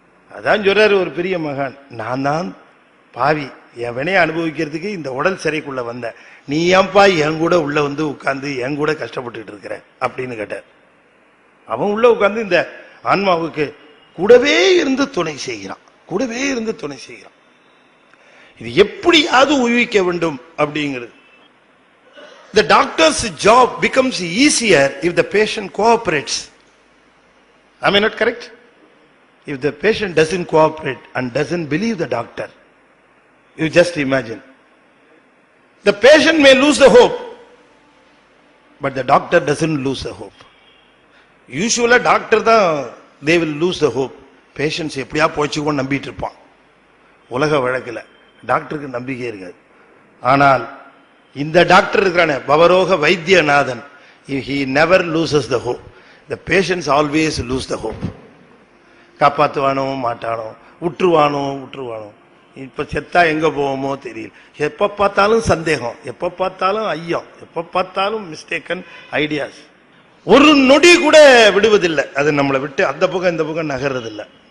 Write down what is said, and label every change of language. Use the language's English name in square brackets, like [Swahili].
[Tamil] அதான் சொல்றாரு ஒரு பெரிய மகான், நான் தான் பாவி, என் வினையை அனுபவிக்கிறதுக்கு இந்த உடல் சிறைக்குள்ள வந்த, நீ ஏன்பா என் கூட உள்ள வந்து உட்கார்ந்து என் கூட கஷ்டப்பட்டு இருக்கிற அப்படின்னு கேட்டார். அவன் உள்ள உட்கார்ந்து இந்த ஆன்மாவுக்கு கூடவே இருந்து துணை செய்கிறான், கூடவே இருந்து துணை செய்கிறான். இது எப்படியாவது உயிர்க்க வேண்டும் அப்படிங்கிறது. [English] The doctor's job becomes easier if the patient cooperates. Am I not correct? If the patient doesn't cooperate and doesn't believe the doctor, you just imagine. The patient may lose the hope, but the doctor doesn't lose the hope. Usually doctor [Tamil] தான் [English] they will lose the hope. [Tamil] Patients எப்படியா போச்சுக்கோ நம்பிட்டு இருப்பான். உலக வழக்கில் டாக்டருக்கு நம்பிக்கை இருக்காது. ஆனால் இந்த டாக்டர் இருக்கிறானே பவரோக Vaidyanathan, [English] he never loses the hope. The patients always lose the hope. [Tamil] காப்பாற்றுவானோ மாட்டானோ, விட்டுருவானோ விட்டுருவானோ, இப்ப செத்தா எங்க போவோமோ தெரியல, எப்ப பார்த்தாலும் சந்தேகம், எப்ப பார்த்தாலும் ஐயம், எப்ப பார்த்தாலும் மிஸ்டேக்கன் ஐடியாஸ். ஒரு நொடி கூட விடுவதில்லை. அது நம்மளை விட்டு அந்த பக்கம் இந்த பக்கம் நகர்றதில்லை.